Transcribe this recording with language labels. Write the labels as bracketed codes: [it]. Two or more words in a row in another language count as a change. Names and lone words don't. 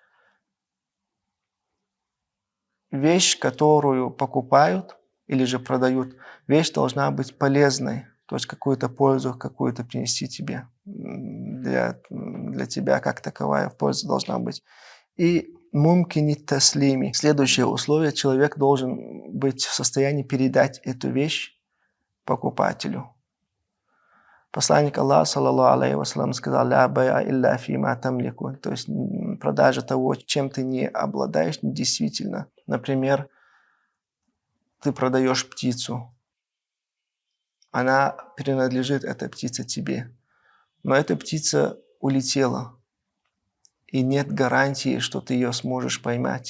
[ru] Вещь, которую покупают или же продают, вещь должна быть полезной, то есть какую-то пользу, какую-то принести тебе. Для тебя как таковая польза должна быть. И [ar] إمكانية التسليم. [ru] Следующее условие. Человек должен быть в состоянии передать эту вещь покупателю. Посланник Аллаха, [ar] صلى الله عليه وسلم, [ru] сказал: [ar] «لا بيع إلا فيما تملك». [ru] То есть продажа того, чем ты не обладаешь, недействительно. Например, ты продаешь птицу. Она принадлежит, эта птица, тебе. Но эта птица улетела. И нет гарантии, что ты ее сможешь поймать.